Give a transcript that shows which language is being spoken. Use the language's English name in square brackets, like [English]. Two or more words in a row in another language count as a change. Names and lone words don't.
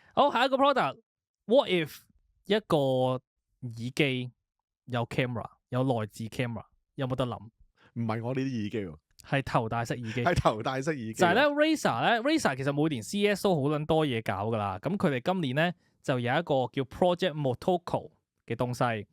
[Cantonese] 好，下一個 product， [English] what if [Cantonese] 一個耳機有 camera， 有內置 camera， 有冇得諗？唔係我呢啲耳機喎，係頭戴式耳機，係頭戴式耳機。就係咧 Razer 其實每年 CES 都好撚多嘢搞噶啦。咁佢哋今年咧就有一個叫 Project Motoko 嘅東西。